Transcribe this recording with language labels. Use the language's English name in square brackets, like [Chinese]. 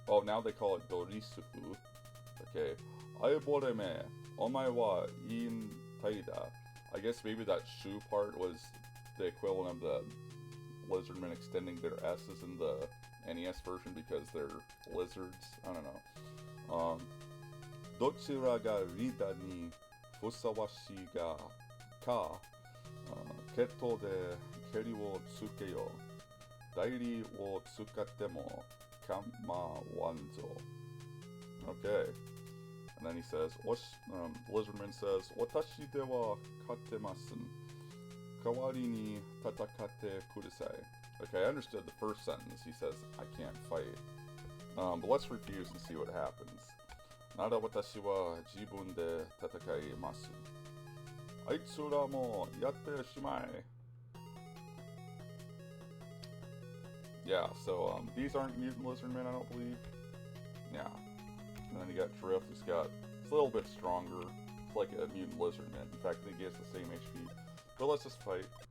[English] Oh, now they call it Dorisufu. Okay. Aibore me, omae wa in Taida. I guess maybe that shu part was the equivalent of the lizardmen extending their S's in the NES version because they're lizards. I don't know. [Japanese] どちらがリーダーにふさわしいがか、決闘で蹴りをつけよう。代理を使っても構わんぞ。 [English] Okay. And then he says, Lizardman says, [Japanese] 私では勝てません。代わりに戦ってください. [English] Okay, I understood the first sentence. He says, I can't fight. But let's refuse and see what happens. [Japanese] なら私は自分で戦います。あいつらもやってしまえ. [English] Yeah, so these aren't mutant lizardmen, I don't believe. Yeah. And then you got Drift, who's got, it's a little bit stronger. It's like a mutant lizardman. In fact, I think he has the same HP. But let's just fight.